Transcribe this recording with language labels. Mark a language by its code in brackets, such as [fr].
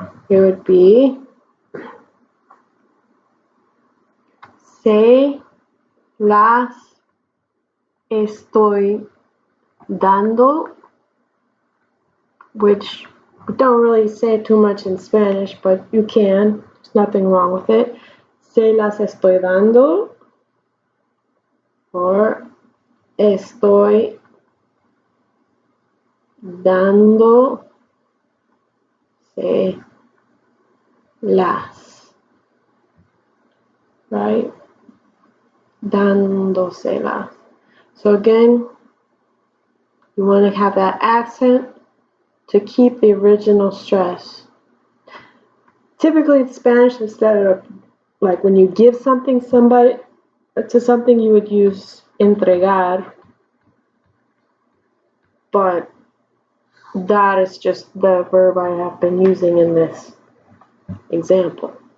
[en] It would be [es] se las estoy dando, [en] which we don't really say too much in Spanish, but you can. There's nothing wrong with it. [es] Se las estoy dando, or estoy dando se las, right? Dándoselas. [en] So again, you want to have that accent to keep the original stress. Typically in Spanish, instead of like when you give something to something, you would use entregar, but that is just the verb I have been using in this example.